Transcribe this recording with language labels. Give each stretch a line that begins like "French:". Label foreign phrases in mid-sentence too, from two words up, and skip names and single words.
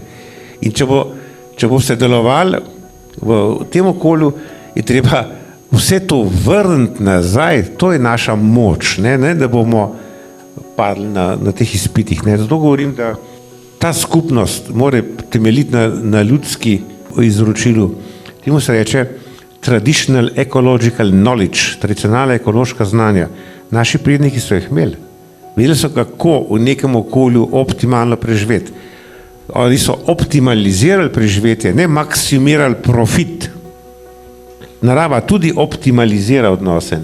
Slovenian: In če boste delovali v tem okolju, je treba vse to vrniti nazaj, to je naša moč, ne da bomo padli na teh izpitih. Ne? Zato govorim, da ta skupnost mora temeljiti na ljudski izročilu. Temu se reče
English: traditional ecological knowledge,
Slovenian: tradicionalna ekološka znanja. Naši predniki so jih imeli. Vedeli so, kako v nekem okolju optimalno preživeti. Oni so optimalizirali preživetje, ne maksimirali profit. Narava tudi optimalizira odnose.